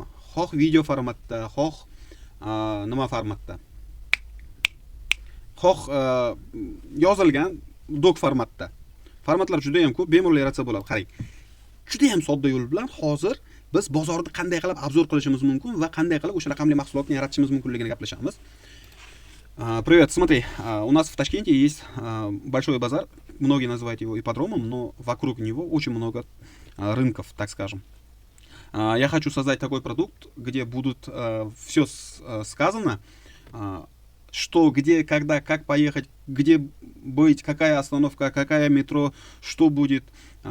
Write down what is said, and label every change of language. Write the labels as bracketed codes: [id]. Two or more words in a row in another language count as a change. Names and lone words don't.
[uz] Xoh video formatda, xoh nima formatda. Xoh yozilgan dok formatda. Formatlar juda ham ko'p, bemalol yaratsa bo'ladi. Qarang. Juda ham sodda yo'l bilan hozir biz bozorni qanday qilib obzor qilishimiz mumkin va qanday qilib o'sha raqamli mahsulotni yaratishimiz mumkinligini gaplashamiz. [ru] Привет, смотри, у нас в Ташкенте есть большой базар, многие называют его ипподромом, но вокруг него очень много рынков, так скажем. Я хочу создать такой продукт, где будут все сказано, что, где, когда, как поехать, где быть, какая остановка, какая метро, что будет.